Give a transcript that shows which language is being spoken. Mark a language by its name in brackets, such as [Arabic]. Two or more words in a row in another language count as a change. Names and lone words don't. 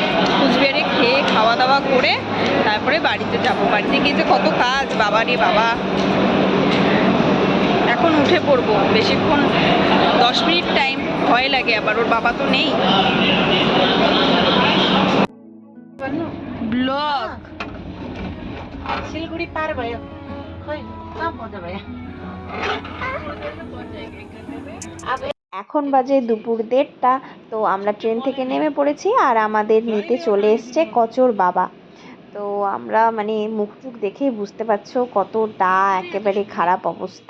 [Bangla] কুচবিহারে খেয়ে খাওয়া দাওয়া করে তারপরে বাড়িতে যাব। বাড়িতে গিয়ে যে কত কাজ, বাবা রে বাবা। এখন উঠে পড়বো, বেশিক্ষণ 10 মিনিট টাইম, ভয় লাগে আবার, ওর বাবা তো নেই। ব্লগ [Nepali] सिलगुड़ी पार भयो खोइ कहाँ पहुँच भयो [Bangla] এখন বাজে দুপুর 1:30। তো আমরা ট্রেন থেকে নেমে পড়েছি, আর আমাদের নিতে চলে এসছে কচোর বাবা। তো আমরা মানে মুখ টুক দেখেই বুঝতে পারছো কতটা একেবারে খারাপ অবস্থা।